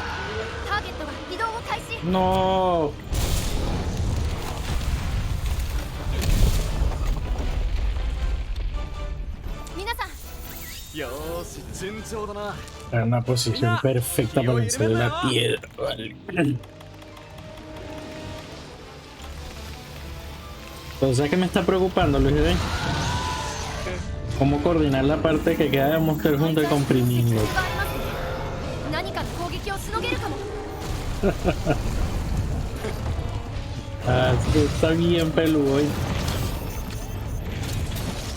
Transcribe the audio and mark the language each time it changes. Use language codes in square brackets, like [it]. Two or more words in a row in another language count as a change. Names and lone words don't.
[ja] ターゲットが移動を開始。 [es] No. Era una posición perfecta para vencer la piedra. Vale. Pero ¿sabes qué me está preocupando, Luis? ¿Cómo coordinar la parte que queda de Monster Hunter con comprimirlo? [ja] 何かの攻撃をしのげるかも。 [es] Ah, está bien peludo.